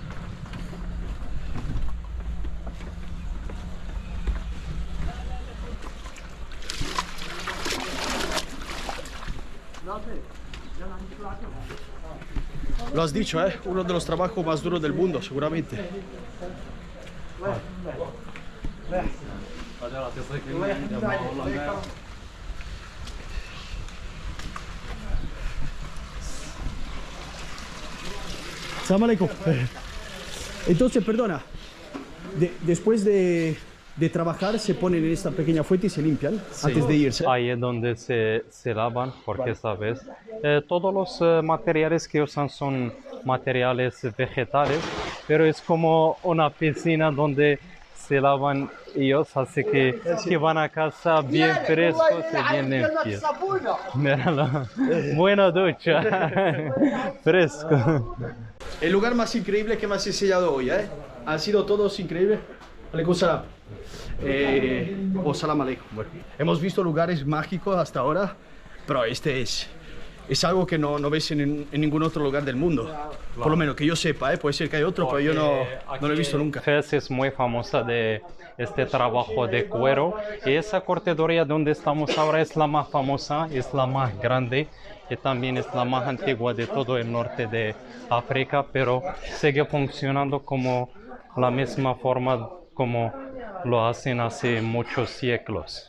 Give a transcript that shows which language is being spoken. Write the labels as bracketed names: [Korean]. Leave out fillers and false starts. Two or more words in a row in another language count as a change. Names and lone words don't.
[Spanish] Lo has dicho, ¿eh? Uno de los trabajos más duros del mundo, seguramente. [Arabic] سلام عليكم. [Spanish] Entonces, perdona, después de trabajar se ponen en esta pequeña fuente y se limpian antes de irse. Ahí es donde se lavan, porque Vale. sabes, todos los materiales que usan son materiales vegetales, pero es como una piscina donde se lavan ellos, así que van a casa bien frescos y bien limpios. Míralo. Buena ducha. Fresco. El lugar más increíble que me has enseñado hoy, ¿eh? Han sido todos increíbles. [Arabic] عليكم سلام. O سلام عليكم. [Spanish] Bueno, hemos visto lugares mágicos hasta ahora, pero este es algo que no ves en ningún otro lugar del mundo. Por lo menos que yo sepa, ¿eh? Puede ser que hay otro, pero yo no lo he visto nunca. Fez es muy famosa de este trabajo de cuero. Y esa cortedoría donde estamos ahora es la más famosa, es la más grande y también es la más antigua de todo el norte de África, pero sigue funcionando como la misma forma como lo hacen hace muchos siglos.